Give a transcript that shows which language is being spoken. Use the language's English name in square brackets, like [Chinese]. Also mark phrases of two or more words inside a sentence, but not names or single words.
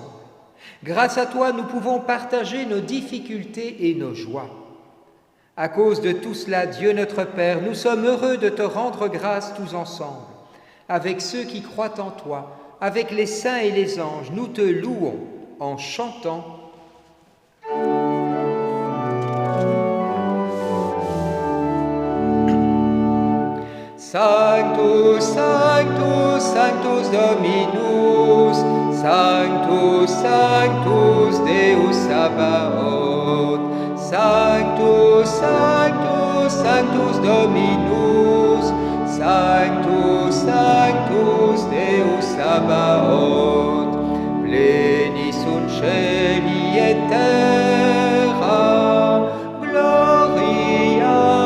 [French] Grâce à toi, nous pouvons partager nos difficultés et nos joies. À cause de tout cela, Dieu notre Père, nous sommes heureux de te rendre grâce tous ensemble. Avec ceux qui croient en toi, avec les saints et les anges, nous te louons en chantant. [Latin] Sanctus, Sanctus, Sanctus Dominus, Sanctus, Sanctus Deus Sabaoth, Sanctus, Sanctus, Sanctus Dominus, Sanctus, Sanctus Deus Sabaoth, pleni sunt celi et terra, gloria